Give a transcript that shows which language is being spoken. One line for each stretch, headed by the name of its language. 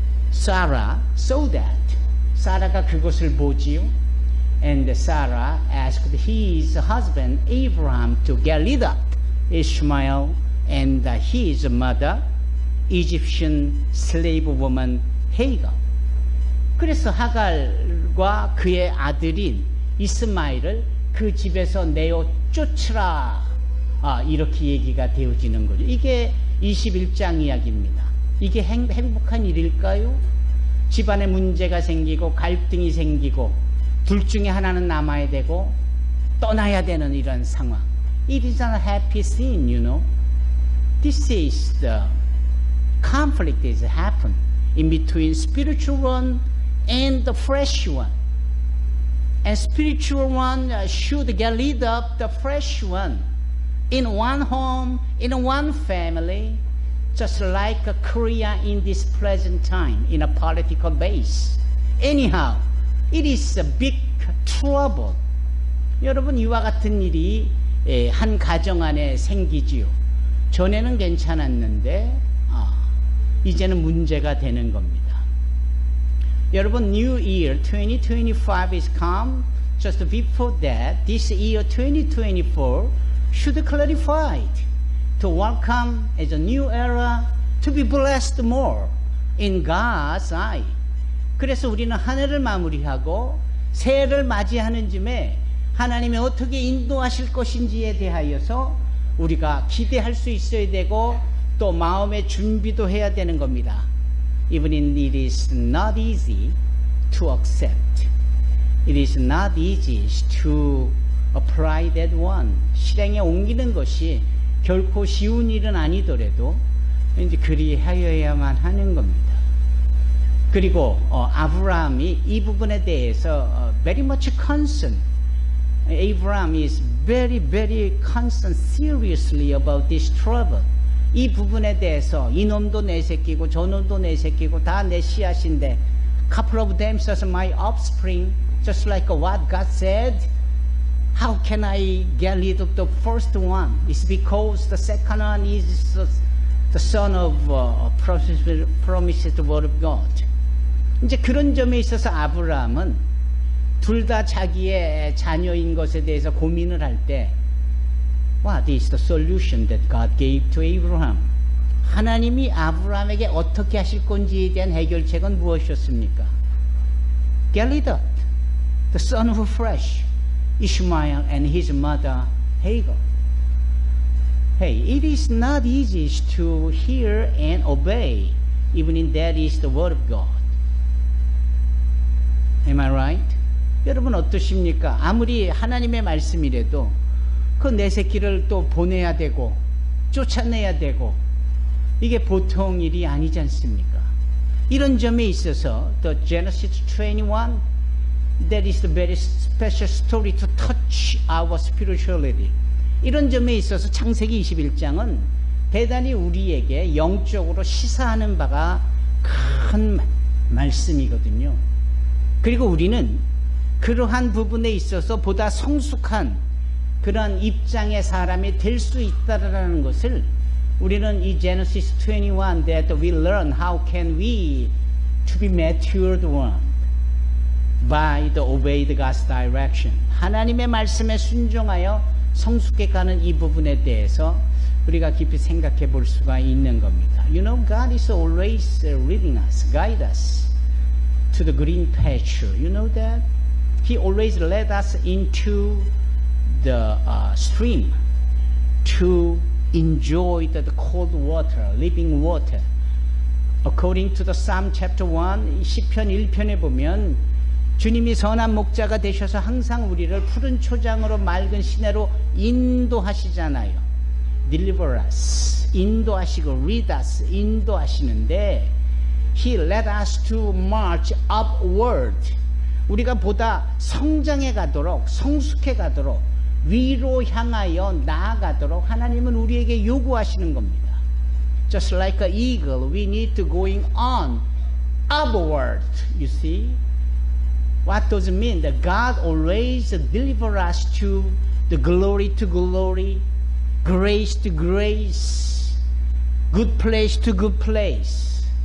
English: Sarah saw that.
Korean: 사라가 그것을 보지요.
English: And Sarah asked his husband Abraham to get rid of Ishmael and his mother, Egyptian slave woman Hagar.
Korean: 그래서 하갈과 그의 아들인 이스마엘을 그 집에서 내어 쫓으라. 이렇게 얘기가 되어지는 거죠. 이게 21장 이야기입니다. 이게 행복한 일일까요? 집안에 문제가 생기고 갈등이 생기고 둘 중에 하나는 남아야 되고 떠나야 되는 이런 상황.
English: It is not a happy scene, you know. This is the conflict that has happened in between spiritual one and the flesh one. And spiritual one should get rid of the flesh one. In one home, in one family, just like Korea in this present time, in a political base. Anyhow, it is a big trouble.
Korean: 여러분, 이와 같은 일이 한 가정 안에 생기지요. 전에는 괜찮았는데 이제는 문제가 되는 겁니다. 여러분,
English: New Year 2025 is come. Just before that, this year 2024 should clarify it. To welcome as a new era, to be blessed more in God's eye.
Korean: 그래서 우리는 한 해를 마무리하고 새해를 맞이하는 쯤에 하나님이 어떻게 인도하실 것인지에 대하여서 우리가 기대할 수 있어야 되고 또 마음의 준비도 해야 되는 겁니다.
English: Even it is not easy to accept. It is not easy to apply that one.
Korean: 실행에 옮기는 것이 결코 쉬운 일은 아니더라도 이제 그리하여야만 하는 겁니다. 그리고 아브라함이 이 부분에 대해서
English: very much concerned. Abraham is very concerned seriously about this trouble.
Korean: 이 부분에 대해서 이놈도 내 새끼고 저놈도 내 새끼고 다 내 씨앗인데
English: couple of them as my offspring, just like what God said. How can I get rid of the first one? It's because the second one is the son of promised word of God.
Korean: 이제 그런 점에 있어서 아브라함은 둘 다 자기의 자녀인 것에 대해서 고민을 할 때
English: What is the solution that God gave to Abraham?
Korean: 하나님이 아브라함에게 어떻게 하실 건지에 대한 해결책은 무엇이었습니까?
English: Get rid of the son of flesh, Ishmael and his mother Hagar. Hey, it is not easy to hear and obey, even if that is the word of God. Am I right?
Korean: 여러분 어떠십니까? 아무리 하나님의 말씀이라도 그 내 새끼를 또 보내야 되고 쫓아내야 되고 이게 보통 일이 아니지 않습니까?
English: 이런 점에 있어서 the Genesis 21, that is the very special story to touch our spirituality.
Korean: 이런 점에 있어서 창세기 21장은 대단히 우리에게 영적으로 시사하는 바가 큰 말씀이거든요. 그리고 우리는 그러한 부분에 있어서 보다 성숙한 그런 입장의 사람이 될 수 있다라는 것을 우리는 이
English: Genesis 21 that we learn how can we to be matured one by the obeyed God's direction.
Korean: 하나님의 말씀에 순종하여 성숙해 가는 이 부분에 대해서 우리가 깊이 생각해 볼 수가 있는 겁니다.
English: You know, God is always leading us, guide us to the green pasture. You know that? He always led us into the stream to enjoy the cold water, living water. According to the Psalm chapter 1,
Korean: 시편 1편에 보면 주님이 선한 목자가 되셔서 항상 우리를 푸른 초장으로 맑은 시내로 인도하시잖아요.
English: Deliver us,
Korean: 인도하시고
English: lead us,
Korean: 인도하시는데
English: He led us to march upward.
Korean: 우리가 보다 성장해 가도록, 성숙해 가도록, 위로 향하여 나아가도록 하나님은 우리에게 요구하시는 겁니다.
English: Just like an eagle, we need to going on upward. You see? What does it mean? That God always delivers us to the glory to glory, grace to grace, good place to good place.